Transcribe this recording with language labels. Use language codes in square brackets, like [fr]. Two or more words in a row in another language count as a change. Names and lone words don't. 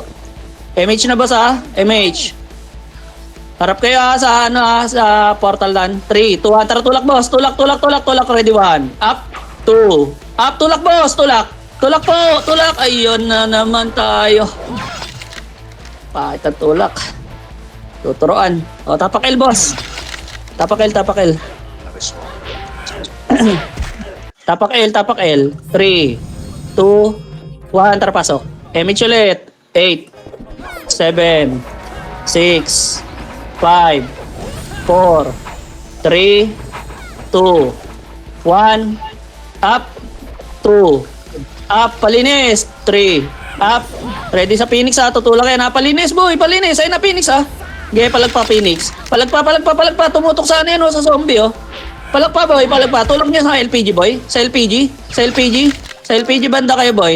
[tl] MH na boss ha. MH. Harap kayo ha sa ano ha. Sa portal dan. 3, 2, 1. Tara tulak boss. Tulak, tulak, tulak, tulak. Ready 1. Up. 2. Up. Tulak boss. Tulak. Tulak po. Tulak. Ayun na naman tayo. Pakit ang tulak. Tuturuan. O, tapak L boss. Tapak L, tapak L. Tapak L, tapak L. 3, 2, 1. Tara pasok. MH ulit. 8, 7, 6, 5, 4, 3, 2, 1, up, 2, up, palinis, 3, up, ready sa Phoenix ha, tutulak yan ha, palinis boy, palinis, ayun na Phoenix ha, okay, palagpa Phoenix, palagpa, palagpa, palagpa, tumutok sa ano yan o, sa zombie o, palagpa boy, palagpa, tulak niya sa LPG boy, sa LPG, sa LPG, sa LPG banda kayo boy.